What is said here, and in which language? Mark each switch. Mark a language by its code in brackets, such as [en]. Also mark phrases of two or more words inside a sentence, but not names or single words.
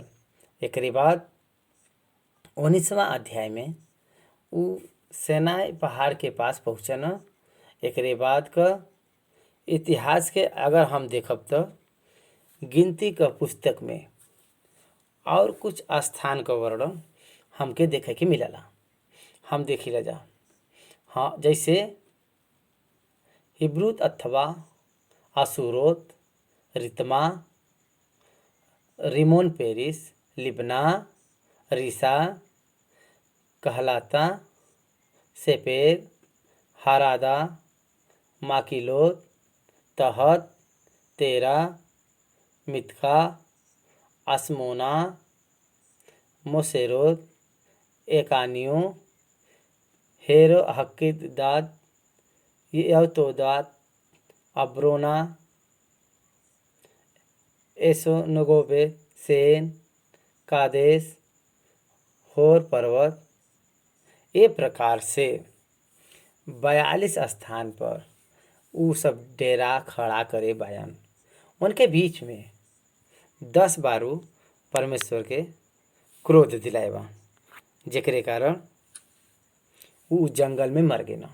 [bho] एकरे बाद 19वां अध्याय में उ सेनाई पहाड़ के पास पहुँचना। एकरे बाद का इतिहास के अगर हम देखब तो गिनती का पुस्तक में और कुछ स्थान का वर्णन हमके देखे के मिलला। हम देखिला जा। हाँ, जैसे हिब्रूत अथवा असुरोत, रितमा, रिमोन पेरिस, लिबना, रिसा, कहलाता, सेपेर, हरादा, माकिलोत, तहत, तेरा, मितका, असमोना, मोसेरोत, एकानियो, हेरो हक्कीदाद, यवतोदात, अब्रोना, एसोनगोबे, सेन, कादेश, होर पर्वत। ए प्रकार से 42 स्थान पर उ सब डेरा खड़ा करे बयान। उनके बीच में 10 बारू परमेश्वर के क्रोध दिलाए बा, जेकरे कारण उ जंगल में मर गए।